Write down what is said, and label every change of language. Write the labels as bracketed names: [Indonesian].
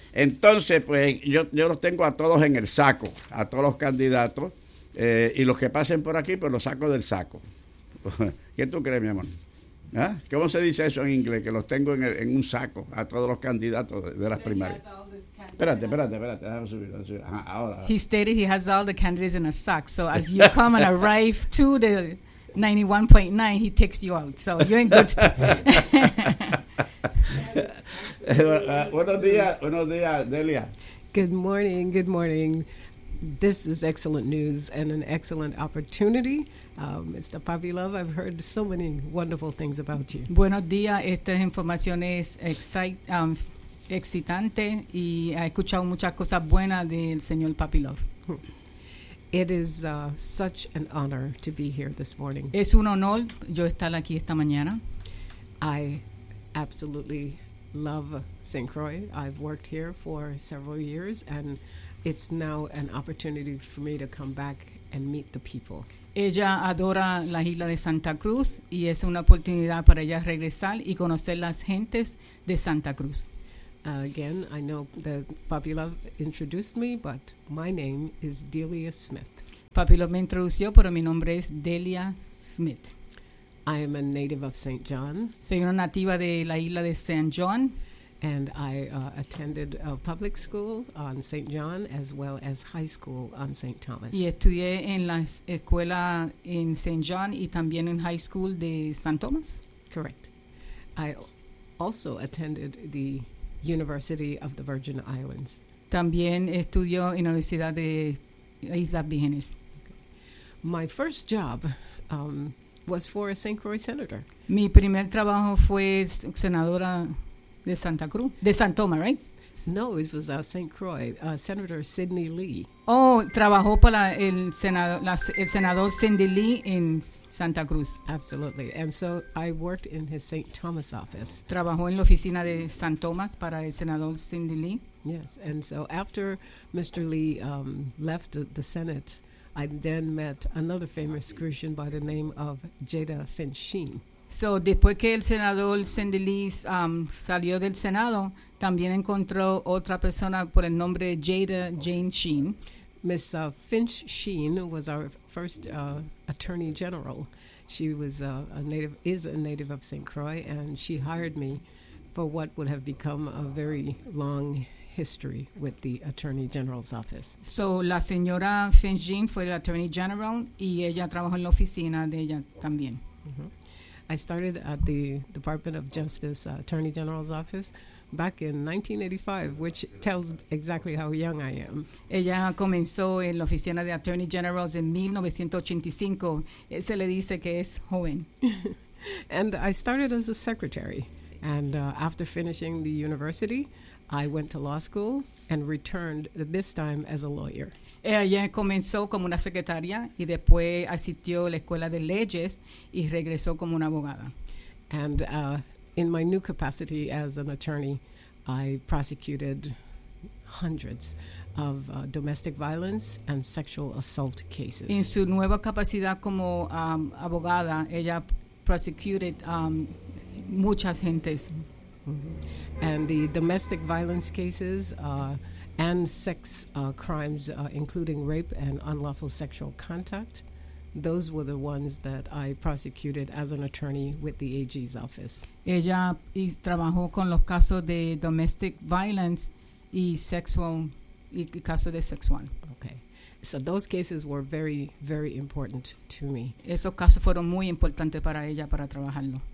[Spanish] Entonces, pues yo los tengo a todos en el saco, a todos los candidatos. Y los que pasen por aquí, pues los saco del saco. ¿Qué tú crees, mi amor? ¿Ah? ¿Cómo se dice eso en inglés? Que los tengo en un saco a todos los candidatos de las primarias. Espérate, déjame subir. Ahora. [English] He stated he has all the candidates in a sack. So as you come and arrive to the 91.9, he takes you out. So you're in good [Spanish] buenos días, Delia. [English] Good morning. This is excellent news and an excellent opportunity. Mr. Papi Love, I've heard so many wonderful things about you. [Spanish] Buenos días, esta información es excitante y he escuchado muchas cosas buenas del señor Papi Love. [English] It is such an honor to be here this morning. [Spanish] Es un honor yo estar aquí esta mañana. [English] I absolutely love St. Croix. I've worked here for several years and it's now an opportunity for me to come back and meet the people. [Spanish] Ella adora la isla de Santa Cruz y es una oportunidad para ella regresar y conocer las gentes de Santa Cruz. [English] Again, I know that Papi Love introduced me, but my name is Delia Smith. [Spanish] Papi Love me introdució, pero mi nombre es Delia Smith. [English] I am a native of St. John. [Spanish] Soy una nativa de la isla de San John. [English] And I attended a public school on St. John as well as high school on St. Thomas. [Spanish] Y estudié en la escuela en St. John y también en high school de San Tomás. [English] Correct. I also attended the University of the Virgin Islands. [Spanish] También estudió en la Universidad de Islas Vírgenes. [English] My first job was for a St. Croix senator. [Spanish] Mi primer trabajo fue senadora de Santa Cruz, de San Tomás, [English] right? No, it was St. Croix, Senator Sidney Lee. [Spanish] Oh, trabajó para el senador Sidney Lee in Santa Cruz. [English] Absolutely. And so I worked in his St. Thomas office. [Spanish] Trabajó en la oficina de San Tomás para el senador Sidney Lee. [English] Yes. And so after Mr. Lee left the Senate, I then met another famous Christian by the name of Jada Finch Sheen. [Spanish] So, después que el senador Sidney Lee salió del Senado, también encontró otra persona por el nombre de Jada Jane Sheen. [English] Miss Finch Sheen was our first attorney general. She was a native of St. Croix, and she hired me for what would have become a very long history with the Attorney General's office. [Spanish] So, la señora Finch Sheen fue la Attorney General, y ella trabajó en la oficina de ella también. Mm-hmm. [English] I started at the Department of Justice Attorney General's office back in 1985, which tells exactly how young I am. [Spanish] Ella comenzó en la oficina de Attorney General's en 1985. Se le dice que es joven. [English] And I started as a secretary. And after finishing the university, I went to law school and returned this time as a lawyer. [Spanish] Ella comenzó como una secretaria y después asistió a la escuela de leyes y regresó como una abogada. [English] And in my new capacity as an attorney, I prosecuted hundreds of domestic violence and sexual assault cases. [Spanish] En su nueva capacidad como abogada, ella [English] prosecuted [Spanish] muchas gentes. Mm-hmm. [English] And the domestic violence cases and sex crimes, including rape and unlawful sexual contact, those were the ones that I prosecuted as an attorney with the AG's office. [Spanish] Ella trabajó con los casos de [English] domestic violence [Spanish] y sexual, y casos de sexual. [English] Okay. So those cases were very, very important to me. [Spanish] Esos casos fueron muy importantes para ella para trabajarlo.